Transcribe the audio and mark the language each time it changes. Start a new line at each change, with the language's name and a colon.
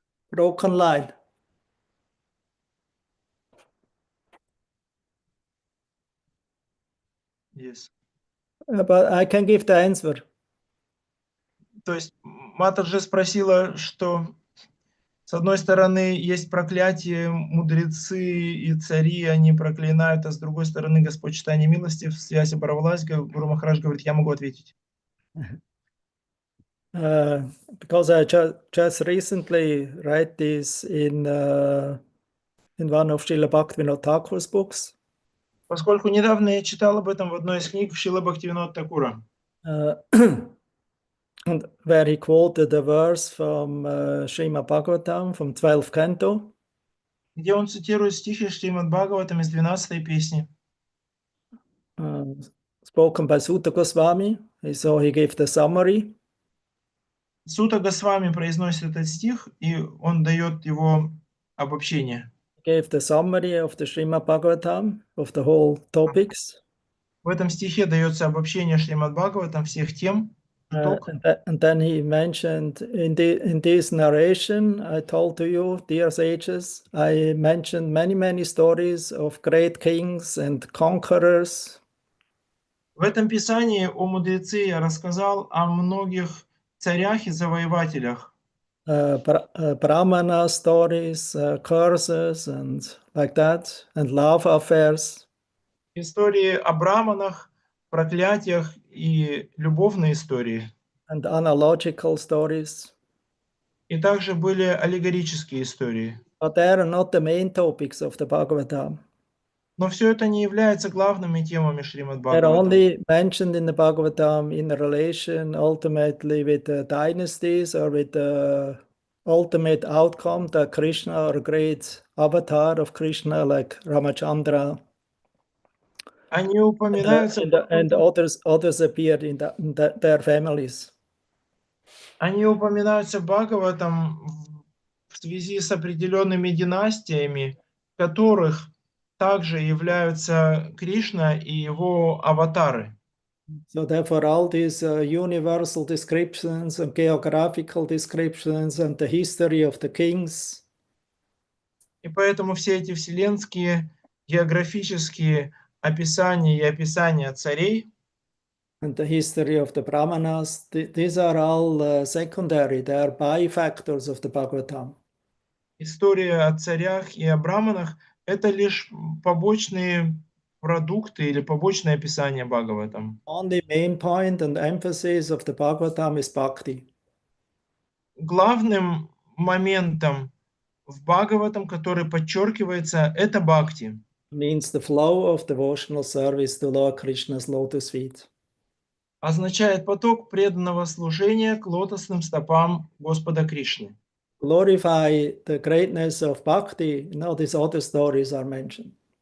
English: Broken line. Yes. But I can give the answer.
Russian: То есть Матаджи спросила, что с одной стороны есть проклятие, мудрецы и цари, они проклинают, а с другой стороны Господь Читания милости, связь оборвалась. Гуру Махарадж говорит, я могу ответить.
English: Because I just recently read this in one of Srila Bhaktivinoda Thakur's books.
Russian: Поскольку недавно я читал об этом в одной из книг Шрила Бхактивинода Такура.
English: And where he quoted a verse from Srimad Bhagavatam, from 12th canto.
Russian: Где он цитирует стихи Шримад Бхагаватам из 12-й песни.
English: Spoken by Sutta Goswami, so he gave the summary.
Russian: Сута Госвами произносит этот стих, и он дает его обобщение.
English: Gave the summary of the Srimad Bhagavatam, of the whole topics.
Russian: В этом стихе дается обобщение Шримад Бхагаватам всех тем.
English: And then he mentioned in this narration, I told to you, dear sages, I mentioned many stories of great kings and conquerors.
Russian: В этом писании о мудреце я рассказал о многих царях и завоевателях.
English: Brahmana stories, curses and like that, and love affairs.
Russian: Истории о браманах, проклятиях и любовные истории.
English: And analogical stories.
Russian: И также были аллегорические истории.
English: But they are not the main topics of the Bhagavatam.
Russian: Но все это не является главными темами Шримад
English: They're
Russian: Бхагаватам.
English: only mentioned in the Bhagavatam in relation ultimately with the dynasties or with the ultimate outcome that Krishna or great avatar of Krishna like Ramachandra
Russian: Они упоминаются
English: and others appeared in their families.
Russian: Они упоминаются Бхагаватам в связи с определенными династиями, в которых также являются Кришна и его аватары.
English: So therefore all these universal descriptions and geographical descriptions and the history of the kings.
Russian: И поэтому все эти вселенские географические описания и описания царей
English: And the history of the Brahmanas, these are all secondary, they are byfactors of the Bhagavatam.
Russian: История о царях и о браманах – это лишь побочные продукты или побочное описание Бхагаватам.
English: Only main point and emphasis of the Bhagavatam is bhakti.
Russian: Главным моментом в Бхагаватам, который подчеркивается, это бхакти.
English: Means the flow of devotional service to Lord Krishna's lotus feet.
Russian: Означает поток преданного служения к лотосным стопам Господа Кришны.
English: Glorify the greatness of bhakti, these other stories are mentioned.